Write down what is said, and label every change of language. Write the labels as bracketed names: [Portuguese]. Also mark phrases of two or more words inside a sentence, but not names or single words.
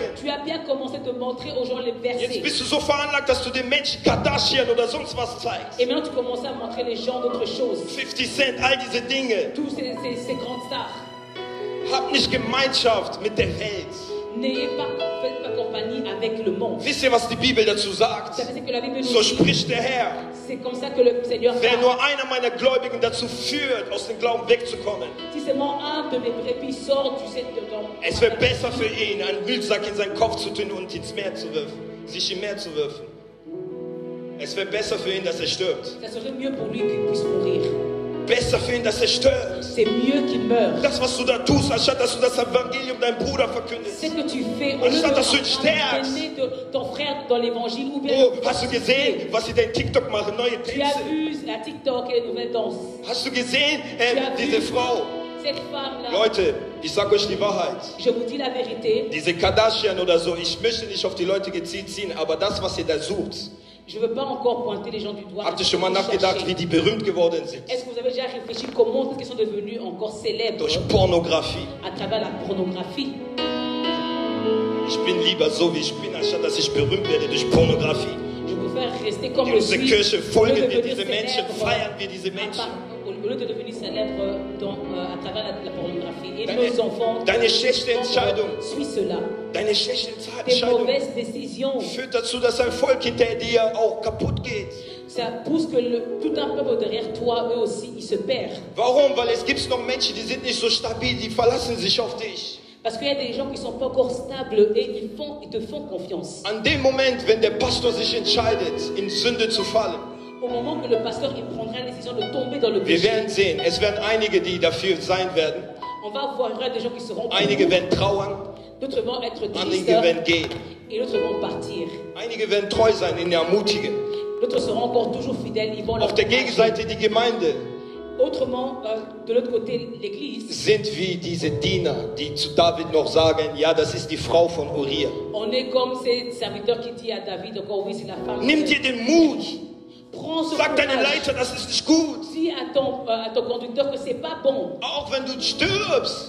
[French] Tu as bien commencé de montrer aux gens les [German] Jetzt [French] versets. [German] bist du so veranlagt, dass du den Menschen Kardashian oder sonst was zeigst. [French] Et maintenant, tu commences à montrer les gens d'autres choses. [German] 50 Cent, all diese Dinge. [French] Tous ces grandes stars. [German] Hab nicht Gemeinschaft mit der Welt. [French] Faites pas compagnie avec le monde. [German] Wisst ihr, was die Bibel dazu sagt? [French] Vous savez ce que la Bible nous [German] So [French] dit? [German] spricht der Herr. [French] C'est comme ça que le Seigneur [German] Wer [French] parle. [German] nur einer meiner Gläubigen dazu führt, aus dem Glauben wegzukommen, [French] Si seulement un de mes brebis sort, tu sais, dedans. [German] es wäre besser für ihn, einen Müllsack in seinen Kopf zu tun und ins Meer zu werfen, sich im Meer zu werfen. Es wäre besser für ihn, dass er stirbt. [French] Ça serait mieux pour lui qu'il puisse mourir. [German] Besser für ihn, dass er stirbt. [French] C'est mieux qu'il meure. [German] Das, was du da tust, anstatt dass du das Evangelium deinem Bruder verkündest. [French] Ce que tu fais au lieu [German] Anstatt dass du ihn [French] de [German] stärkst. [French] ton frère dans l'évangile ou bien [German] Oh, hast du gesehen, was sie da in TikTok machen? Neue [French] tu as [German] Tänze. [French] vu la TikTok et les nouvelles danses. [German] Hast du gesehen, [French] Tu as [German] diese [French] vu [German] Frau? [French] cette femme-là. [German] Leute, ich sag euch die Wahrheit. [French] Je vous dis la vérité. [German] Diese Kardashian oder so, ich möchte nicht auf die Leute gezielt ziehen, aber das, was ihr da sucht, [French] Je ne veux pas encore pointer les gens du doigt. [German] habt ihr schon mal nachgedacht, wie die berühmt geworden sind? [French] Est-ce que vous avez déjà réfléchi comment ils sont devenus encore célèbres [German] Durch Pornografie. [French] à travers la pornographie? [German] Ich bin lieber so, wie ich bin, anstatt dass ich berühmt werde durch Pornografie. [French] Je préfère rester comme [German] In [French] je [German] unserer [French] suis. [German] Kirche [French] au lieu [German] folgen [French] de [German] wir [French] devenir [German] diese Menschen, [French] célèbre [German] feiern wir diese Menschen. [French] Au lieu de devenir célèbre à travers la pornographie. Et [German] Deine- [French] nos enfants [German] deine schlechte Entscheidung. [French] suivent cela. [German] Deine schlechte [French] Des [German] Entscheidung [French] mauvaises décisions. [German] führt dazu, dass ein Volk hinter dir auch kaputt geht. [French] Ça pousse que tout un peuple derrière toi, eux aussi, ils se perdent. [German] Warum? Weil es gibt noch Menschen, die sind nicht so stabil, die verlassen sich auf dich. [French] Parce qu'il y a des gens qui ne sont pas encore stables et ils te font confiance. [German] An dem Moment, wenn der Pastor sich entscheidet, in Sünde zu fallen, [French] Au moment que le pasteur il prendra la décision de tomber dans le [German] wir [French] péché, [German] werden sehen, es werden einige, die dafür sein werden. [French] on va voir il y aura des gens qui seront [German] Einige [French] pour, [German] werden trauern, [French] d'autres vont être tristes [German] einige werden gehen. [French] et d'autres vont partir. [German] Einige werden treu sein, ihn ermutigen. [French] D'autres seront encore toujours fidèles, ils vont leur [German] Auf der [French] encourager. [German] Gegenseite die Gemeinde [French] Autrement, de l'autre côté, l'église, [German] sind wie diese Diener, die zu David noch sagen, ja, das ist die Frau von Uriah. [French] on est comme ces serviteurs qui disent à David, encore oui, c'est la femme. [German] Nimm dir den Mut, [French] Prends ce [German] sag deinem [French] courage. [German] Leiter, das ist nicht gut. [French] Dis à ton conducteur que c'est pas bon. [German] Auch wenn du stirbst,